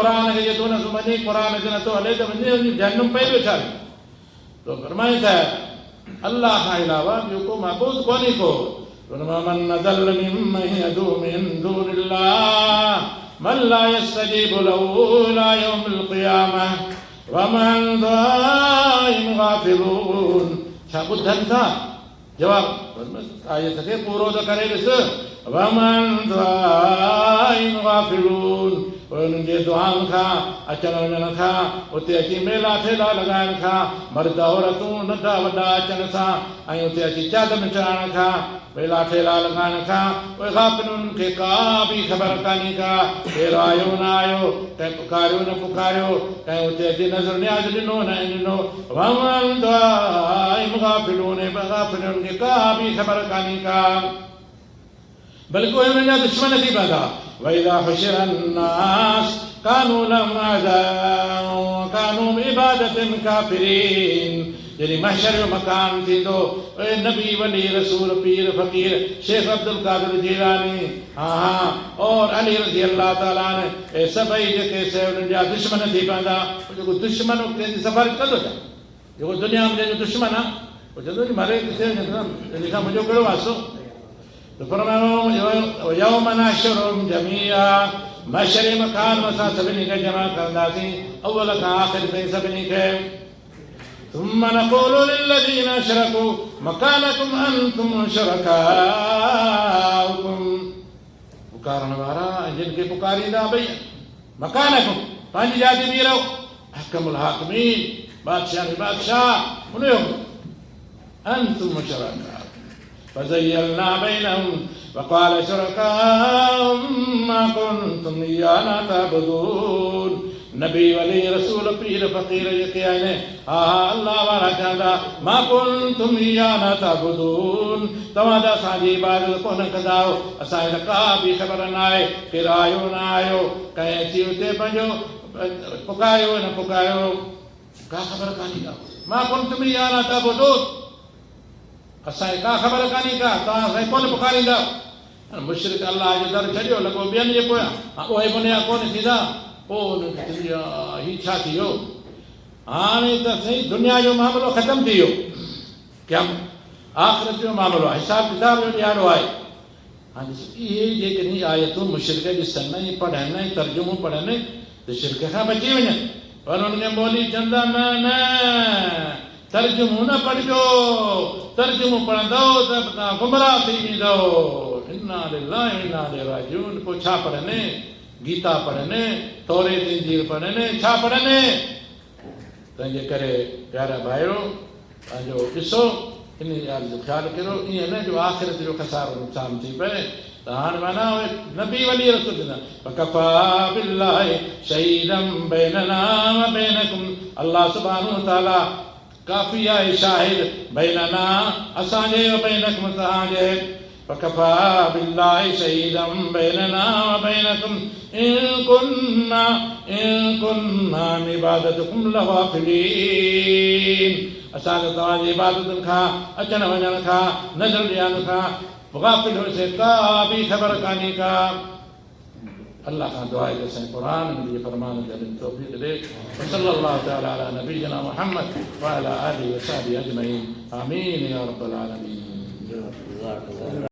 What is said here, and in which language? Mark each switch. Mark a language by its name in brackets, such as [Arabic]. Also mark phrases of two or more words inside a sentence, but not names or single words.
[Sindhi] क़ुरान खे जे तूं नथो मञे, क़ुरान ते नथो हले त वञे जहन्नम पई वेठा। तो फरमाए था अल्लाह खां अलावा ॿियो को महबूद कोन्हे को। [Arabic] من أضل ممن يدعو من دون الله من لا يستجيب له إلى يوم القيامة ومن دعائهم غافلون. [Sindhi] छा ॿुधनि था? जवाब आयत खे पूरो त करे ॾिस। [Arabic] ومن دعائهم غافلون, [Sindhi] उन्हनि जे दुआउनि खां अचण वञण खां, उते अची मेला ठेला लॻाइण खां, मर्द औरतूं नंढा वॾा अचण सां, ऐं उते अची चादर चढ़ाइण खां, मेला ठेला लॻाइण खां, उहे गाफ़िलुनि खे का बि ख़बर कान्हे का केरु आयो न आयो, कंहिं पुकारियो न पुकारियो, कंहिं उते अची नज़र न्याज़ ॾिनो न ॾिनो। [Arabic] ومن دعائهم غافلون, [Sindhi] गाफ़िलुनि खे का बि ख़बर कान्हे का, बल्कि उहे मुंहिंजा दुश्मन थी पवंदा। [Arabic] وإذا حشر الناس كانوا لهم أعداء كانوا بعبادتهم كافرين. [Sindhi] जॾहिं महशर जो मकान थींदो, नबी वली रसूल पीर फ़कीर शेख अब्दुल कादिर जीलानी और अली [Arabic] رضي الله تعالى عنه, [Sindhi] सभई जेके से उन्हनि जा दुश्मन थी पवंदा। जेको दुश्मन कंहिंजी सफ़ारत कंदो छा? जेको दुनिया में जंहिंजो दुश्मन आहे उहो चवंदो नी मरे किथे वञे खां मुंहिंजो कहिड़ो वास्तो। [Arabic] يوم نحشرهم جميعا, [Sindhi] महशर मकान में असां सभिनी खे जमा कंदासीं, अव्वल खां आख़िर ताईं सभिनी खे। [Arabic] ثم نقول للذين أشركوا مكانكم أنتم شركاؤكم। [Sindhi] पुकारण वारा ऐं जिन खे पुकारींदा भई मकानकुम, पंहिंजी जाति बीह रहो, [Arabic] أحكم الحاكمين, [Sindhi] बादशाह ने बादशाह उनजो [Arabic] أنتم شركاؤكم فزيلنا بينهم وقال شركاؤهم ما كنتم إيانا تعبدون. [Sindhi] नबी वली रसूल पीर फ़कीर जेके आहिनि, हा अल्लाह वारा चवंदा [Arabic] ما كنتم إيانا تعبدون, [Sindhi] तव्हां त असांजी इबादत कोन कंदा आहियो, असांखे का बि ख़बर न आहे केरु आयो न आयो, कंहिं अची उते पंहिंजो पुकारियो न पुकारियो, का ख़बर कान्हे का। [Arabic] ما كنتم إيانا تعبدون, [Sindhi] असांखे का ख़बर कान्हे का, तव्हां असांखे कोन पुकारींदा। मुशरिक अल्लाह जो दर छॾियो लॻो ॿियनि जे पोयां, उहे बुनिया कोन थींदा। पोइ उनखे थींदी आहे हीउ छा थी वियो, हाणे त सही दुनिया जो मामिलो ख़तमु थी वियो, क्या आख़िरत जो मामिलो आहे, हिसाब किताब जो ॾियारो आहे। हाणे इहे जेकॾहिं आयतूं मुशरिक ॾिसनि ऐं पढ़नि ऐं तर्जुमो पढ़नि त शिरक खां बची वञनि, पर उनखे ॿोली चवंदा न न तर्जुमो न पढ़िजो, तर्जुमो पढ़ंदव त तव्हां गुमराह थी वेंदव। [Arabic] إنا لله وإنا إليه راجعون. [Sindhi] पोइ छा पढ़नि? गीता पढ़नि, तौरेत इंजील पढ़नि, छा पढ़नि? तंहिंजे करे प्यारा भाइयो पंहिंजो ॾिसो, इन ॻाल्हि जो ख़्यालु कयो, ईअं न जो आख़िरत जो खसारो नुक़सान थी पए। त हाणे माना उहे नबी वली रसूल चवंदा [Arabic] فكفى بالله شهيدا بيننا وبينكم, [Sindhi] अल्लाह [Arabic] سبحانه وتعالى [Sindhi] काफ़ी आहे शाहिद बैनना असांजे [Arabic] وبينكم [Sindhi] तव्हांजे। [Arabic] فكفى بالله شهيدا بيننا وبينكم إن كنا عن عبادتكم لغافلين. [Sindhi] असांखे तव्हांजी इबादतुनि खां अचण वञण खां नज़र ॾियण खां गाफ़िल हुएसीं, का बि ख़बर कान्हे का। अल्लाह खां दुआ आहे त असांजे क़ुर जे फ़रमान खे अमल तौफ़ीक़ ॾे। [Arabic] صلى الله تعالى على نبينا محمد وعلى آله وصحبه أجمعين. آمين يا رب العالمين.